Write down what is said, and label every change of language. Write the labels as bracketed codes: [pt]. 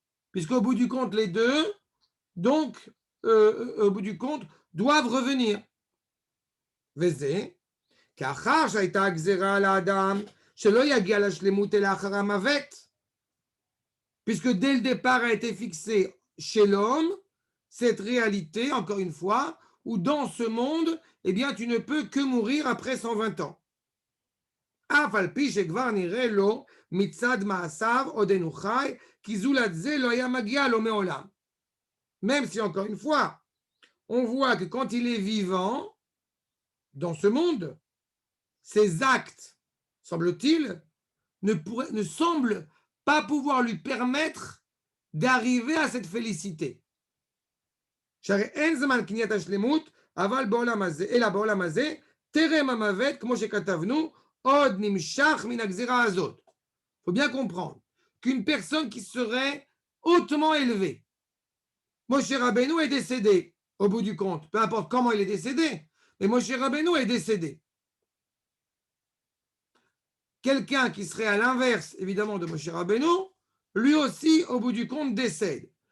[fr] Puisqu'au bout du compte, les deux, donc, au bout du compte, doivent revenir. [he] Vézé, car שהייתה גזירה על האדם שלא יגיע לשלמות אלא אחר המוות. [fr] Puisque dès le départ a été fixé chez l'homme cette réalité, encore une fois, où dans ce monde, eh bien, tu ne peux que mourir après 120 ans. [he] אף על פי שכבר נראה לו מצד מעשיו עודנו חי, כי זולת זה לא היה מגיע לו מעולם. [fr] Même si, encore une fois, on voit que quand il est vivant, dans ce monde, ses actes, semble-t-il, ne semblent pas pouvoir lui permettre d'arriver à cette félicité. [he] שהרי אין זמן קניית השלמות, אבל בעולם הזה, אלא בעולם הזה, טרם המוות, כמו שכתבנו, עוד נמשך מן הגזירה הזאת. [fr] Il faut bien comprendre qu'une personne qui serait hautement élevée, Moshe Rabbeinu est décédé, au bout du compte, peu importe comment il est décédé, mais Moshe Rabbeinu est décédé. Quelqu'un qui serait à l'inverse, évidemment, de Moshe Rabbeinu, lui aussi, au bout du compte, décède.